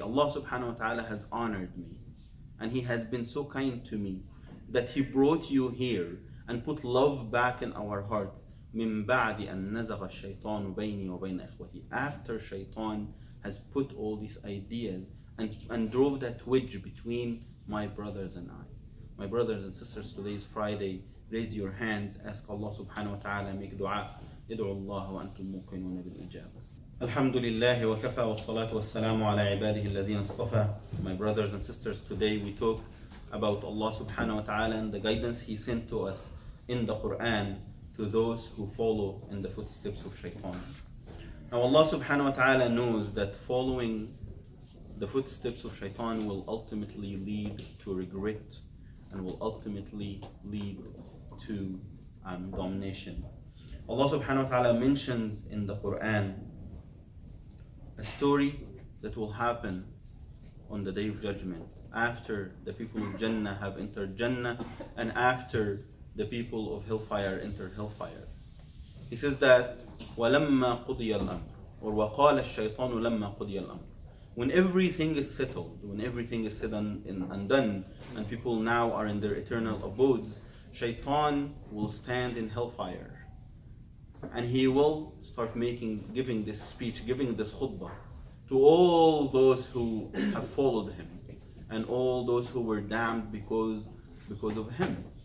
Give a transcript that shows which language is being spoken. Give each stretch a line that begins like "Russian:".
English: Allah subhanahu wa ta'ala has honored me and He has been so kind to me that He brought you here and put love back in our hearts.
Arabic: مِن بَعْدِ أَن نَزَغَ الشَّيْطَانُ بَيْنِي وَبَيْنَ إِخْوَتِي.
English: After Shaitan has put all these ideas and drove that wedge between my brothers and I. My brothers and sisters, today is Friday. Raise your hands, ask Allah subhanahu wa ta'ala, make dua.
Arabic: ادعوا الله وأنتم موقنون بالإجابة. الحمد لله وكفى والصلاة والسلام على عباده الذين اصطفى.
English: My brothers and sisters, today we talk about Allah subhanahu wa ta'ala and the guidance He sent to us in the Quran to those who follow in the footsteps of Shaitan. Now Allah subhanahu wa ta'ala knows that following the footsteps of Shaitan will ultimately lead to regret and will ultimately lead to domination. Allah subhanahu wa ta'ala mentions in the Quran a story that will happen on the Day of Judgment, after the people of Jannah have entered Jannah and after the people of Hellfire enter Hellfire. He says that
Arabic: وَلَمَّا قُضِيَ الْأَمْرُ,
English: or
Arabic: وَقَالَ الشَّيْطَانُ لَمَّا قُضِيَ الْأَمْرُ.
English: When everything is settled, when everything is said and done, and people now are in their eternal abodes, Shaytan will stand in Hellfire. And he will start giving this speech, giving this khutbah to all those who have followed him and all those who were damned because of him.